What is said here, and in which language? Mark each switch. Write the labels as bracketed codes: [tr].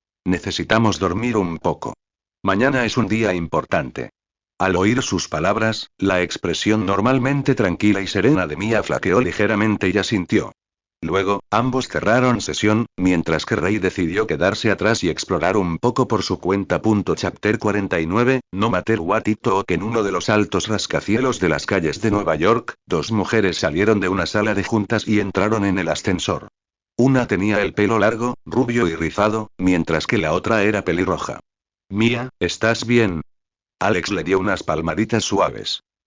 [es] Necesitamos dormir un poco. Mañana es un día importante. Al oír sus palabras, la expresión normalmente tranquila y serena de Mia flaqueó ligeramente y asintió. Luego, ambos cerraron sesión, mientras que Rey decidió quedarse atrás y explorar un poco por su cuenta. [en] Chapter 49, No matter what it took. [es] En uno de los altos rascacielos de las calles de Nueva York, dos mujeres salieron de una sala de juntas y entraron en el ascensor. Una tenía el pelo largo, rubio y rizado, mientras que la otra era pelirroja. Mia, ¿estás bien? Alex le dio unas palmaditas suaves.